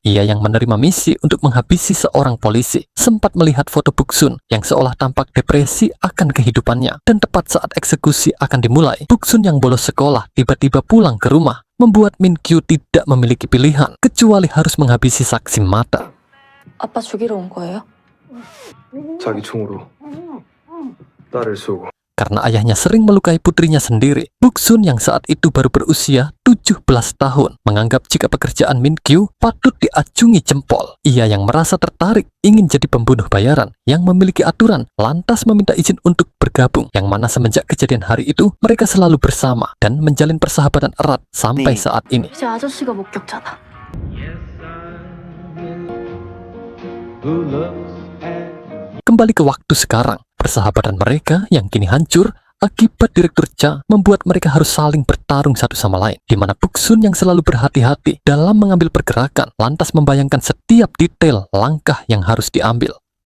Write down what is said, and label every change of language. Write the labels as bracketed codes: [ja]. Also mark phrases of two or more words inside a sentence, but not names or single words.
[id] Ia yang menerima misi untuk menghabisi seorang polisi sempat melihat foto Buksun yang seolah tampak depresi akan kehidupannya. Dan tepat saat eksekusi akan dimulai, Buksun yang bolos sekolah tiba-tiba pulang ke rumah, membuat Min Kyu tidak memiliki pilihan kecuali harus menghabisi saksi mata. [ko] 아빠 죽이러 온 거예요? 자기 총으로 딸을 쏘고. [id] Karena ayahnya sering melukai putrinya sendiri, Buksun yang saat itu baru berusia 17 tahun menganggap jika pekerjaan Min Kyu patut diacungi jempol. Ia yang merasa tertarik ingin jadi pembunuh bayaran yang memiliki aturan, lantas meminta izin untuk bergabung, yang mana semenjak kejadian hari itu mereka selalu bersama dan menjalin persahabatan erat sampai saat ini. [ko] 이제 아저씨가 목격자다. [id] Kembali ke waktu sekarang, persahabatan mereka yang kini hancur akibat Direktur Cha membuat mereka harus saling bertarung satu sama lain, di mana Buksun yang selalu berhati-hati dalam mengambil pergerakan, lantas membayangkan setiap detail langkah yang harus diambil.